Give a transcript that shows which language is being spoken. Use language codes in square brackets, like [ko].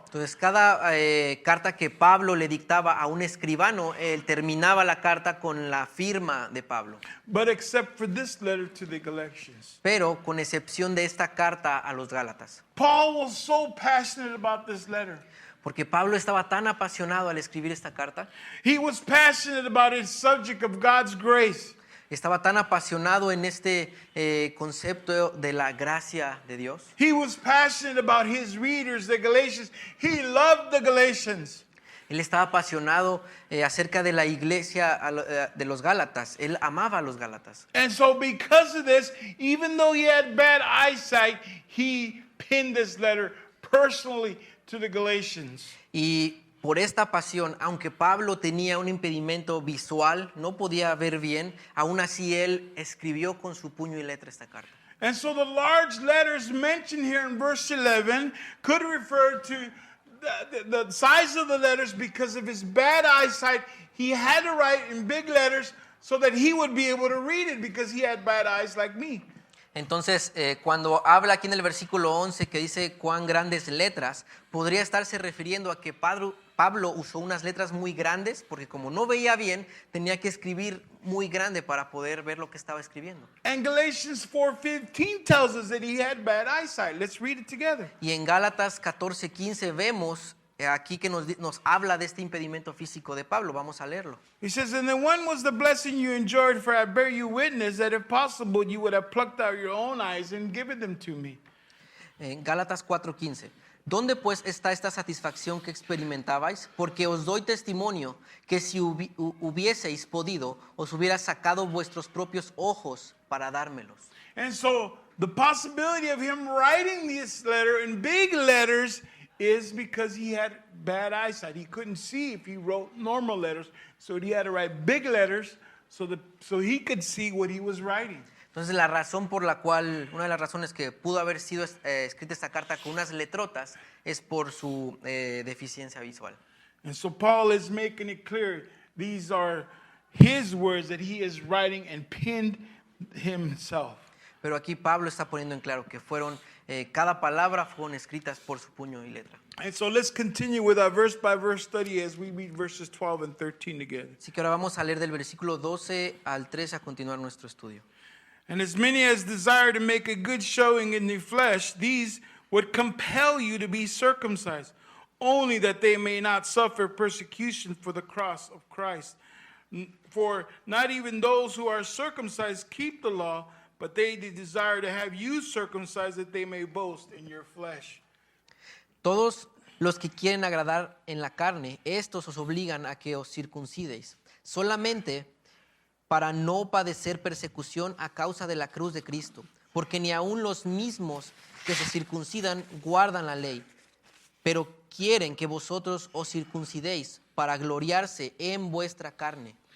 [es] Entonces cada carta que Pablo le dictaba a un escribano, él terminaba la carta con la firma de Pablo. [en] But except for this letter to the Galatians. [es] Pero con excepción de esta carta a los Gálatas. [en] Paul was so passionate about this letter. [es] Porque Pablo estaba tan apasionado al escribir esta carta, [en] He was passionate about his subject of God's grace. [es] estaba tan apasionado en este concepto de la gracia de Dios. [en] He was passionate about his readers, the Galatians. He loved the Galatians. [es] Él estaba apasionado acerca de la iglesia de los Gálatas. Él amaba a los Gálatas. [en] And so because of this, even though he had bad eyesight, he penned this letter personally to the Galatians. [es] Y por esta pasión, aunque Pablo tenía un impedimento visual, no podía ver bien, aún así él escribió con su puño y letra esta carta. [en] And so the large letters mentioned here in verse 11 could refer to the size of the letters. Because of his bad eyesight, he had to write in big letters so that he would be able to read it, because he had bad eyes like me. [es] Entonces, cuando habla aquí en el versículo 11 que dice cuán grandes letras, podría estarse refiriendo a que Pablo usó unas letras muy grandes porque como no veía bien, tenía que escribir muy grande para poder ver lo que estaba escribiendo. [en] And Galatians 4:15 tells us that he had bad eyesight. Let's read it together. [es] Y en Gálatas 14:15 vemos aquí que nos habla de este impedimento físico de Pablo. Vamos a leerlo. [en] He says, and then one was the blessing you enjoyed, for I bear you witness that if possible you would have plucked out your own eyes and given them to me. [es] En Gálatas 4:15. ¿Dónde pues está esta satisfacción que experimentabais? Porque os doy testimonio que si hubieseis podido, os hubiera sacado vuestros propios ojos para dármelos. [en] And so the possibility of him writing this letter in big letters is because he had bad eyesight. He couldn't see if he wrote normal letters, so he had to write big letters so he could see what he was writing. [es] Entonces la razón por la cual, una de las razones que pudo haber sido escrita esta carta con unas letrotas es por su deficiencia visual. [en] And so Paul is making it clear these are his words that he is writing and penned himself. [es] Pero aquí Pablo está poniendo en claro que cada palabra fueron escritas por su puño y letra. [en] And so let's continue with our verse by verse study as we read verses 12 and 13 together. [es] Así que ahora vamos a leer del versículo 12 al 13 a continuar nuestro estudio. [en] And as many as desire to make a good showing in the flesh, these would compel you to be circumcised, only that they may not suffer persecution for the cross of Christ. For not even those who are circumcised keep the law, but they desire to have you circumcised that they may boast in your flesh. [es] Todos los que quieren agradar en la carne, estos os obligan a que os circuncidéis, solamente para no padecer persecución a causa de la cruz de Cristo, porque ni aun los mismos que se circuncidan guardan la ley, pero quieren que vosotros os circuncidéis para gloriarse en vuestra carne.